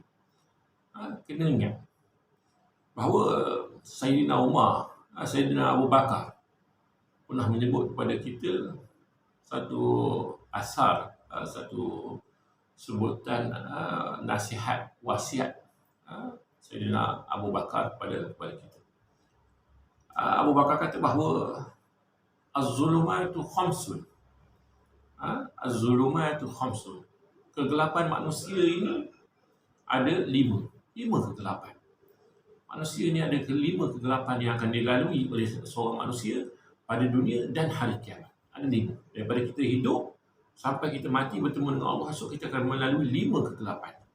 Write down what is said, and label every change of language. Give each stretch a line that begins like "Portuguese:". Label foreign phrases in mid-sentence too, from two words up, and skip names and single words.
Malay: Kena ingat bahawa Sayyidina Umar, Sayyidina Abu Bakar pernah menyebut kepada kita satu asar, satu sebutan nasihat, wasiat Sayyidina Abu Bakar kepada kita. Abu Bakar kata bahawa
Arabic: الظلمات خمس. الظلمات خمس.
Malay: Kegelapan manusia ini ada 5 kegelapan. Manusia ini ada 5 kegelapan yang akan dilalui oleh seorang manusia pada dunia dan hari kiamat. Ada 5. Daripada kita hidup sampai kita mati bertemu dengan Allah, esok kita akan melalui 5 kegelapan.